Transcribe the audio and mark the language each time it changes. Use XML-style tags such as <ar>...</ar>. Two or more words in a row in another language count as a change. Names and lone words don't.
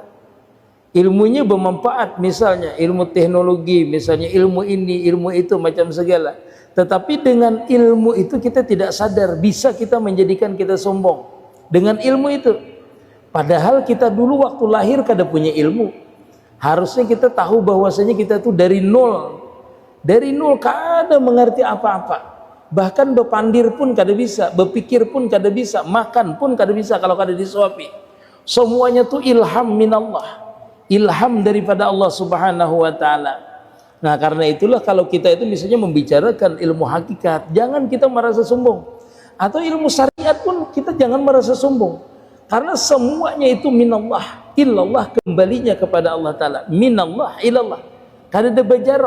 <id>Ilmunya bermanfaat, misalnya ilmu teknologi, misalnya ilmu ini, ilmu itu, macam segala. Tetapi dengan ilmu itu kita tidak sadar, bisa kita menjadikan kita sombong dengan ilmu itu. Padahal kita dulu waktu lahir kada punya ilmu. Harusnya kita tahu bahwasanya kita tuh dari nol. Dari nol kada mengerti apa-apa. Bahkan berpandir pun kada bisa, berpikir pun kada bisa, makan pun kada bisa kalau kada disuapi. Semuanya itu ilham minallah. Ilham daripada Allah</id> <ar>Subhanahu wa taala.</ar> <id>Nah karena itulah kalau kita itu misalnya membicarakan ilmu hakikat, jangan kita merasa sombong. Atau ilmu syariat pun kita jangan merasa sombong. Karena semuanya itu</id> <ar>minallah, illallah,</ar> <id>kembalinya kepada Allah Ta'ala.</id> <ar>Minallah, ilallah.</ar> <id>Karena ada berjarak.</id>